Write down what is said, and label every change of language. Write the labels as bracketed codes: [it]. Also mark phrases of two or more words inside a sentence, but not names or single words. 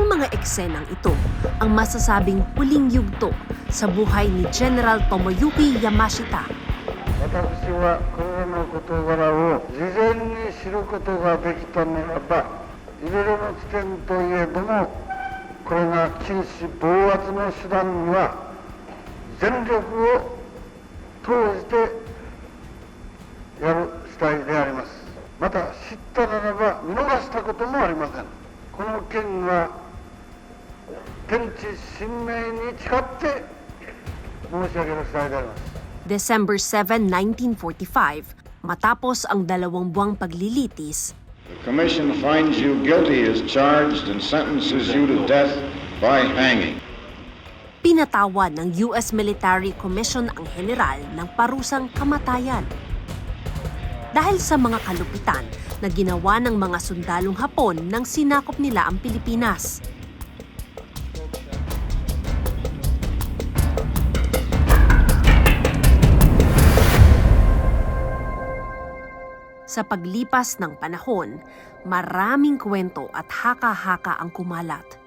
[tl] eksenang ito ang masasabing huling yugto sa buhay ni General Tomoyuki Yamashita. [ja] 私はこれらの事柄を事前に知ることができたならば、いずれの地点といえども、これが禁止防圧の手段には全力を投じてやる次第であります。また知ったならば見逃したこともありません。この件は天地神明に誓って申し上げる次第であります。 [tl] December 7, 1945, matapos ang 2 buwang paglilitis, [en] The Commission finds you guilty as charged and sentences you to death by hanging. [tl] pinatawan ng US Military Commission ang general ng parusang kamatayan. Dahil sa mga kalupitan na ginawa ng mga sundalong Hapon nang sinakop nila ang Pilipinas. Sa paglipas ng panahon, maraming kwento at haka-haka ang kumalat.